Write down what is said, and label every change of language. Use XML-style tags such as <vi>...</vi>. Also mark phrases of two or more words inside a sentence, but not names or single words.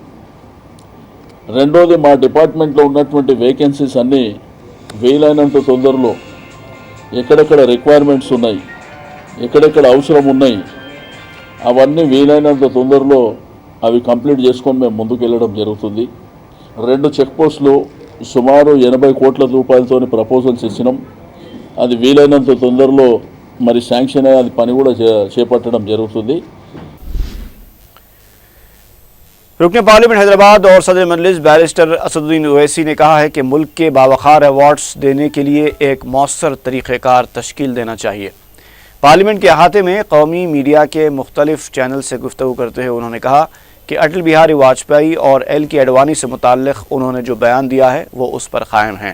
<te>రెండోది మా డిపార్ట్మెంట్లో ఉన్నటువంటి వేకెన్సీస్ అన్నీ వీలైనంత తొందరలో ఎక్కడెక్కడ రిక్వైర్మెంట్స్ ఉన్నాయి, ఎక్కడెక్కడ అవసరం ఉన్నాయి, అవన్నీ వీలైనంత తొందరలో అవి కంప్లీట్ చేసుకొని మేము ముందుకు వెళ్ళడం జరుగుతుంది। 2</te> <en>check posts</en> <te>సుమారు 80 కోట్ల రూపాయలతో ప్రపోజల్స్ ఇచ్చినాం। అది వీలైనంత తొందరలో మరి శాంక్షన్ అయ్యి అది పని కూడా చేపట్టడం జరుగుతుంది।</te> <ur>رکن پارلیمنٹ حیدرآباد اور صدر مجلس بیرسٹر اسدالدین اویسی نے کہا ہے کہ ملک کے باوقار ایوارڈز دینے کے لیے ایک مؤثر طریقہ کار تشکیل دینا چاہیے۔ پارلیمنٹ کے احاطے میں قومی میڈیا کے مختلف چینل سے گفتگو کرتے ہوئے انہوں نے کہا کہ اٹل بہاری واجپئی اور ایل کے اڈوانی سے متعلق انہوں نے جو بیان دیا ہے وہ اس پر قائم ہیں۔</ur>